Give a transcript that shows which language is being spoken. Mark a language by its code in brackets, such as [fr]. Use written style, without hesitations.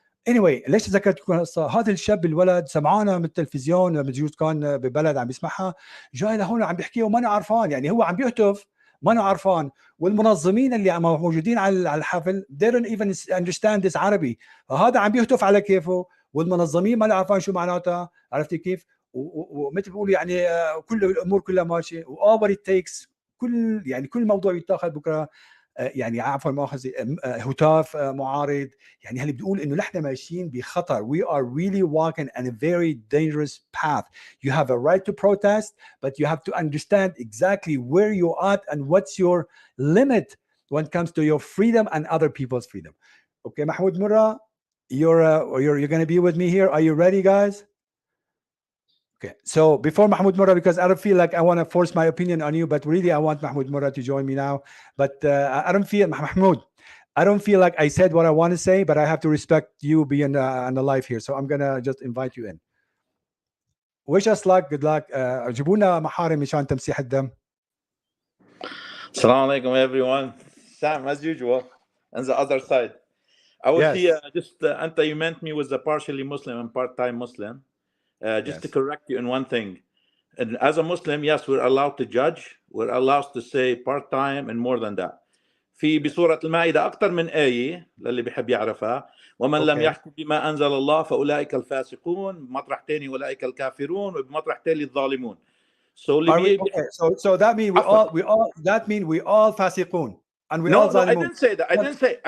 [en] anyway [ar] ليش ذكرت لكم القصه؟ هذا الشاب الولد سمعانا من التلفزيون، بجوز كان ببلد عم بيسمعها، جاي لهون عم بيحكي وما انا عرفان، يعني هو عم بيهتف ما انا عرفان، والمنظمين اللي موجودين على الحفل [en] they don't even understand this [ar] عربي، فهذا عم بيهتف على كيفه، والمنظمين ما عارفين شو معناتها، عرفتي كيف؟ ومثل بيقولوا يعني كل الامور كلها ماشيه، و [en] all what it takes، [ar] كل موضوع يتاخذ بكره يعني عفوا مؤاخذه هتاف معارض، يعني اللي بتقول انه نحن ماشيين بخطر. [en] We are really walking on a very dangerous path. You have a right to protest, but you have to understand exactly where you're at and what's your limit when it comes to your freedom and other people's freedom. Okay, Mahmoud Murra, you're going to be with me here. Are you ready, guys? Okay, so before Mahmoud Murra, because I don't feel like I want to force my opinion on you, but really I want Mahmoud Murra to join me now. But I don't feel, Mahmoud, I don't feel like I said what I want to say, but I have to respect you being on the live here. So I'm going to just invite you in. Wish us luck, good luck. [ar] جيبونا محارم مشان تمسيح الدم. [en] Assalamu alaikum, everyone. Sam, as usual, on the other side. I was here, just, Anta, you meant me was a partially Muslim and part-time Muslim. Just to correct you in one thing. And as a Muslim, yes, we're allowed to judge. We're allowed to say part-time and more than that. [ar] في بسورة المائدة أكثر من آية للي بيحب يعرفها. ومن لم يحكم بما أنزل الله فأولئك الفاسقون، بمطرح تاني أولئك الكافرون، وبمطرح تالي الظالمون. [en] So so that means we all فاسقون and we all No, I [ar] ظالمون. [en] didn't say that. I didn't say.